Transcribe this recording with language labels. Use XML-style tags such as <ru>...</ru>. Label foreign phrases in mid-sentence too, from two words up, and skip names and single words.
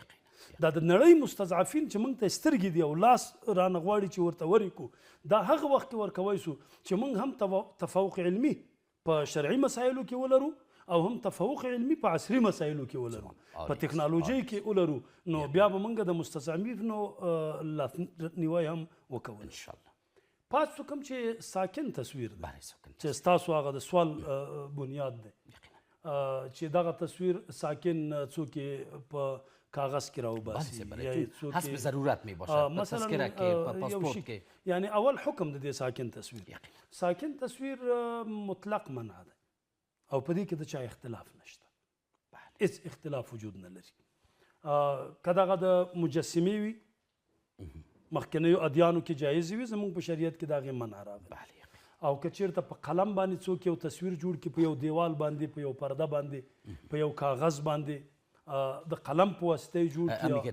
<ps>دا د نړۍ مستضعفین چې موږ ته سترګې دي او لاس رانه غواړي چې ورته ورکړو دا هغه وخت کې ورکوی سو چې موږ هم تفوق علمي په شرعي مسایلو کې ولرو او هم تفوق علمي په عصري مسایلو کې ولرو په ټکنالوژۍ کې ولرو نو بیا به موږ د مستضعفینو لاسنیوی هم وکول انشاءالله. پاتې کوم چې ساکن تصویر دی چې ستاسو هغه د سوال بنیاد دی چې دغه تصویر ساکن څوک په کاغذ کې راوباسي</ps> <fa>حسب ضرورت می باشد</fa> <ps>مثلا تذکره کې په پاسپورت کې یعنی اول حکم د دې ساکن تصویر ساکن تصویر مطلق منع ده او په دې کې د چا اختلاف نشته هیڅ اختلاف وجود نه لري. که دغه د مجسمې وي مخکنیو ادیانو کې جایز وي زموږ په شریعت کې د هغې منع راغلی او که چیرته په قلم باندې څوک یو تصویر جوړ کړي په یو دیوال باندې په یو پرده باندې په یو کاغذ باندې د قلم په واسطه یې جوړ کړي</ps>